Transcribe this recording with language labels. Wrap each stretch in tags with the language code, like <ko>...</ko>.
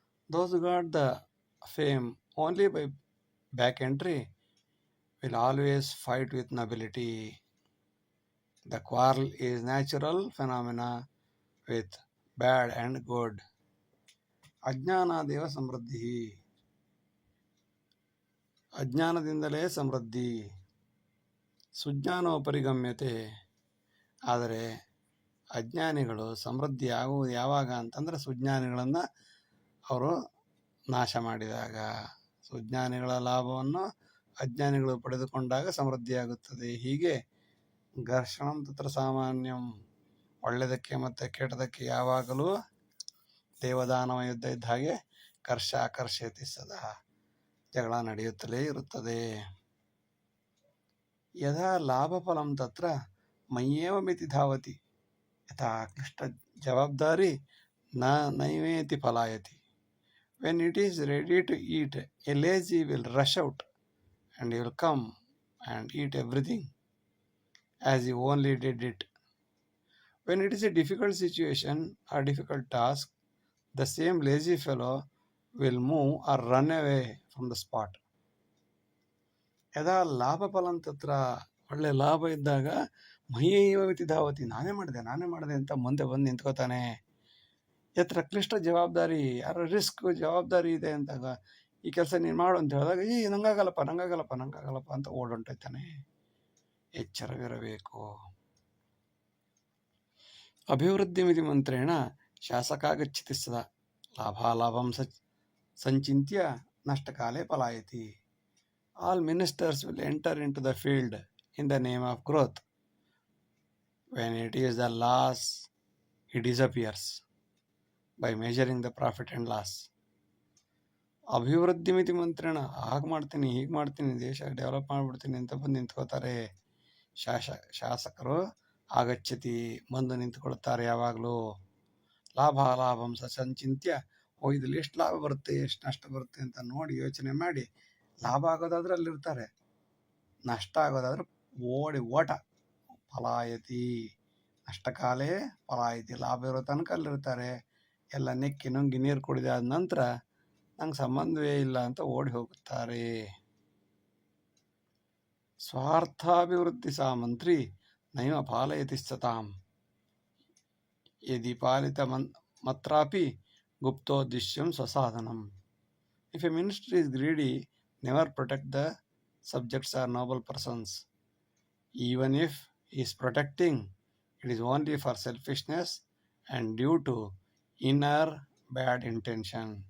<en>Those who got the fame only by back entry will always fight with nobility. The quarrel is natural phenomena with bad and good.</en> <sa>ಅಜ್ಞಾನಾದೇವ ಸಮೃದ್ಧಿ,</sa> <kn>ಅಜ್ಞಾನದಿಂದಲೇ ಸಮೃದ್ಧಿ.</kn> <sa>ಸುಜ್ಞಾನೋಪರಿಗಮ್ಯತೆ,</sa> <kn>ಆದರೆ ಅಜ್ಞಾನಿಗಳು ಸಮೃದ್ಧಿ ಆಗುವುದು ಯಾವಾಗ ಅಂತಂದರೆ ಸುಜ್ಞಾನಿಗಳನ್ನು ಅವರು ನಾಶ ಮಾಡಿದಾಗ, ಸುಜ್ಞಾನಿಗಳ ಲಾಭವನ್ನು ಅಜ್ಞಾನಿಗಳು ಪಡೆದುಕೊಂಡಾಗ ಸಮೃದ್ಧಿಯಾಗುತ್ತದೆ. ಹೀಗೆ</kn> <sa>ಘರ್ಷಣಂ ತತ್ರ ಸಾಮಾನ್ಯಂ,</sa> <kn>ಒಳ್ಳೆಯದಕ್ಕೆ ಮತ್ತು ಕೆಟ್ಟದಕ್ಕೆ ಯಾವಾಗಲೂ ದೇವದಾನವ ಯುದ್ಧ ಇದ್ದ ಹಾಗೆ</kn> <sa>ಕರ್ಷಯತಿ ಸದಾ,</sa> <kn>ಜಗಳ ನಡೆಯುತ್ತಲೇ ಇರುತ್ತದೆ.</kn> <sa>ಯದಾ ಲಾಭಫಲಂ ತತ್ರ ಮಯ್ಯೇವ ಮಿತಿ ಧಾವತಿ, ಯಥಾ ಕ್ಲಿಷ್ಟ ಜವಾಬ್ದಾರಿ ನೈವೇತಿ ಫಲಾಯತಿ.</sa> <en>When it is ready to eat, a lazy will rush out and he will come and eat everything as he only did it. When it is a difficult situation or difficult task, the same lazy fellow will move or run away from the spot.</en> <sa>ಯದಾ ಲಾಭ ಫಲಂ ತತ್ರ,</sa> <kn>ಒಳ್ಳೆ ಲಾಭ ಇದ್ದಾಗ</kn> <sa>ಮಯ್ಯೈವ ಮಿತಿ ಧಾವತಿ,</sa> <kn>ನಾನೇ ಮಾಡಿದೆ ಅಂತ ಮುಂದೆ ಬಂದು ನಿಂತ್ಕೋತಾನೆ.</kn> <sa>ಯತ್ರ ಕ್ಲಿಷ್ಟ ಜವಾಬ್ದಾರಿ,</sa> <kn>ಯಾರ ರಿಸ್ಕ್ ಜವಾಬ್ದಾರಿ ಇದೆ ಅಂತಾಗ ಈ ಕೆಲಸ ನೀನು ಮಾಡು ಅಂತ ಹೇಳಿದಾಗ ನಂಗಾಗಲ್ಲಪ್ಪ ಅಂತ ಓಡೊಂಟೈತಾನೆ. ಎಚ್ಚರವಿರಬೇಕು.</kn> <sa>ಅಭಿವೃದ್ಧಿ ಮಿತಿ ಮಂತ್ರೇಣ ಶಾಸಕಾಗಚ್ಚತಿ ಸದಾ, ಲಾಭಾಲಾಭಂ ಸಂಚಿತ್ಯ ನಷ್ಟಕಾಲೇ ಪಲಾಯತಿ.</sa> <en>All ministers will enter into the field in the name of growth. When it is the loss, he disappears by measuring the profit and loss.</en> <sa>ಅಭಿವೃದ್ಧಿ ಮಿತಿ ಮಂತ್ರೇಣ,</sa> <kn>ಹಾಗೆ ಮಾಡ್ತೀನಿ ಹೀಗೆ ಮಾಡ್ತೀನಿ, ದೇಶ ಡೆವಲಪ್ ಮಾಡಿಬಿಡ್ತೀನಿ ಅಂತ ಬಂದು ನಿಂತ್ಕೋತಾರೆ. ಶಾಸಕರು ಆಗಚ್ಚತಿ, ಬಂದು ನಿಂತ್ಕೊಳ್ತಾರೆ ಯಾವಾಗಲೂ.</kn> <sa>ಲಾಭಾಲಾಭಂ ಸಂಚಿತ್ಯ,</sa> <kn>ಇದ್ರಲ್ಲಿ ಎಷ್ಟು ಲಾಭ ಬರುತ್ತೆ ಎಷ್ಟು ನಷ್ಟ ಬರುತ್ತೆ ಅಂತ ನೋಡಿ ಯೋಚನೆ ಮಾಡಿ, ಲಾಭ ಆಗೋದಾದ್ರೆ ಅಲ್ಲಿರ್ತಾರೆ, ನಷ್ಟ ಆಗೋದಾದ್ರೆ ಓಟ.</kn> <sa>ಫಲಾಯತಿ ನಷ್ಟಕಾಲೇ ಫಲಾಯತಿ,</sa> <kn>ಲಾಭ ಇರೋ ತನಕ ಅಲ್ಲಿರ್ತಾರೆ. ಎಲ್ಲ ನೆಕ್ಕಿ ನುಂಗಿ ನೀರು ಕುಡಿದಾದ ನಂತರ ನಂಗೆ ಸಂಬಂಧವೇ ಇಲ್ಲ ಅಂತ ಓಡಿ ಹೋಗುತ್ತಾರೆ.</kn> <sa>ಸ್ವಾರ್ಥಾಭಿವೃದ್ಧಿ ಸಾ ಮಂತ್ರಿ ನೈವ ಪಾಲಯತಿ ಸತಾಂ, ಯದಿ ಪಾಲಿತ ಮತ್ರಾಪಿ ಗುಪ್ತೋದ್ದೇಶ್ಯಂ ಸ್ವಸಾಧನಂ.</sa> <en>If a minister is greedy, never protect the subjects or noble persons. Even if he is protecting, It is only for selfishness and due to inner bad intention.</en>